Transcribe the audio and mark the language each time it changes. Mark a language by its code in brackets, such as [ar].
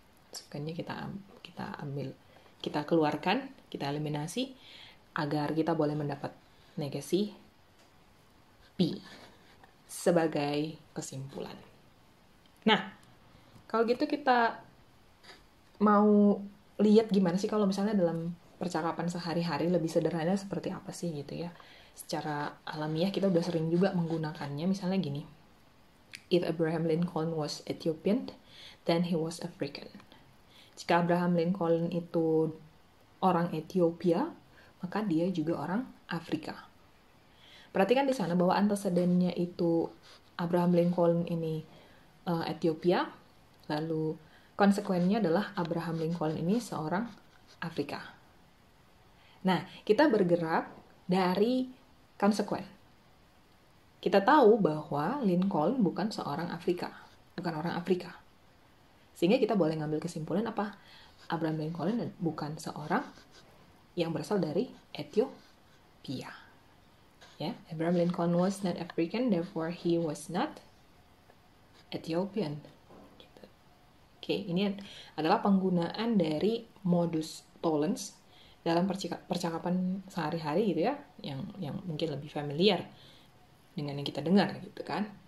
[id] Konsekuennya kita ambil, kita keluarkan, kita eliminasi agar kita boleh mendapat negasi P sebagai kesimpulan. Nah, kalau gitu kita mau lihat gimana sih kalau misalnya dalam percakapan sehari-hari lebih sederhana seperti apa sih gitu ya. Secara alamiah kita udah sering juga menggunakannya. Misalnya gini, [en] if Abraham Lincoln was Ethiopian, then he was African. [id] Jika Abraham Lincoln itu orang Ethiopia, maka dia juga orang Afrika. Perhatikan di sana bahwa antecedennya itu Abraham Lincoln ini Ethiopia, lalu konsekuennya adalah Abraham Lincoln ini seorang Afrika. Nah, kita bergerak dari konsekuen. Kita tahu bahwa Lincoln bukan seorang Afrika, bukan orang Afrika. Sehingga kita boleh ngambil kesimpulan apa? Abraham Lincoln bukan seorang yang berasal dari Ethiopia. [en] Ya, Abraham Lincoln was not African, therefore he was not Ethiopian. [id] Gitu. Oke, ini adalah penggunaan dari modus tollens dalam percakapan sehari-hari gitu ya, yang mungkin lebih familiar dengan yang kita dengar gitu kan.